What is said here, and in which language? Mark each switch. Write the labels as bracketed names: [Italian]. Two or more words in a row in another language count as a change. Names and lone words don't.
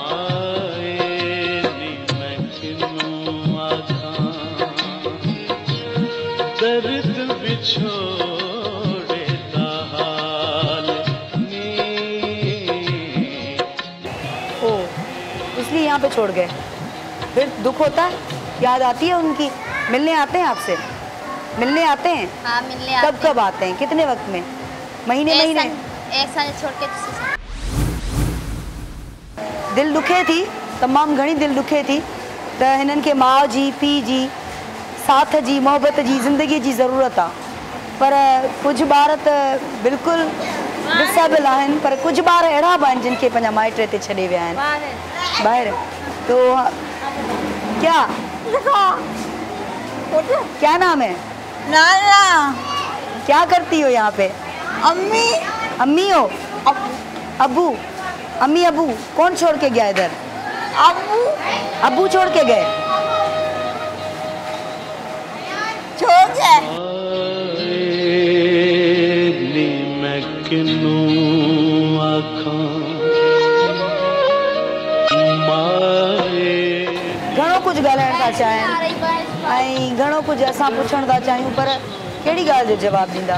[Urdu] اس لیے یہاں پہ چھوڑ گئے. پھر دکھ ہوتا ہے، یاد آتی ہے ان کی? ملنے آتے ہیں آپ سے؟ ملنے آتے ہیں? ہاں، ملنے آتے ہیں. کب آتے ہیں؟ کتنے وقت میں؟ مہینے? 1 سال چھوڑ کے دوسرے سال. [Sindhi] दिल दुखे थी, तमामु घणी दिल दुखे थी त हिननि खे माउ जी, पीउ जी, साथ जी, मोहबत जी, ज़िंदगीअ जी ज़रूरत आहे, पर कुझु ॿार त बिल्कुलु डिसेबल आहिनि, पर कुझु ॿार अहिड़ा बि आहिनि जिन खे पंहिंजा माइट हिते छॾे विया आहिनि ॿाहिरि। [Urdu] تو کیا نام ہے? नाना। کیا کرتی ہو یہاں پہ? अम्मी। امی ہو؟ ابو? امی ابو کون چھوڑ کے گیا ادھر? अब्बू। ابو چھوڑ کے گئے? چھوڑ گئے. [Sindhi] घणो कुछ ॻाल्हाइण था चाहिनि ऐं घणो कुछ असां पुछण था चाहियूं, पर कहिड़ी ॻाल्हि जो जवाबु ॾींदा?